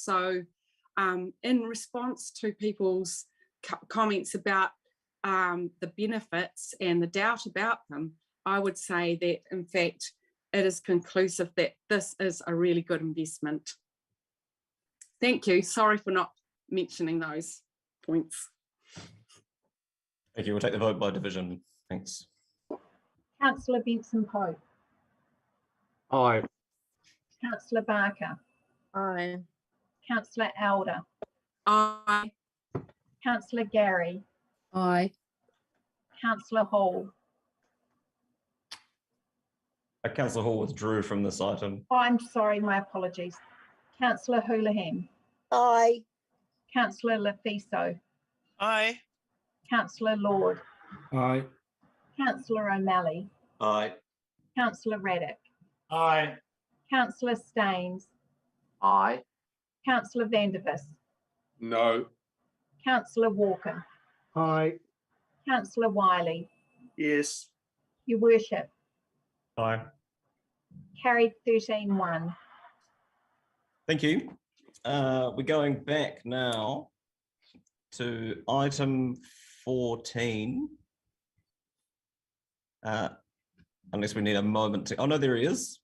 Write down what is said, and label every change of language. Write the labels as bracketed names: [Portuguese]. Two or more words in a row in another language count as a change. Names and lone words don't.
[English] So in response to people's comments about the benefits and the doubt about them, I would say that in fact it is conclusive that this is a really good investment. Thank you. Sorry for not mentioning those points. Thank you. We'll take the vote by division. Thanks. Councillor Benson-Pope. Aye. Councillor Barker. Aye. Councillor Elder. Aye. Councillor Gary. Aye. Councillor Hall. Councillor Hall withdrew from this item. Oh, I'm sorry, my apologies. Councillor Houlihan. Aye. Councillor Lafiso. Aye. Councillor Lord. Aye. Councillor O'Malley. Aye. Councillor Raddick. Aye. Councillor Staines. Aye. Councillor Vandervis. No. Councillor Walker. Aye. Councillor Wiley. Yes. Your Worship. Aye. Carried 13-1. Thank you. We're going back now to item 14. Unless we need a moment to, oh no, there he is.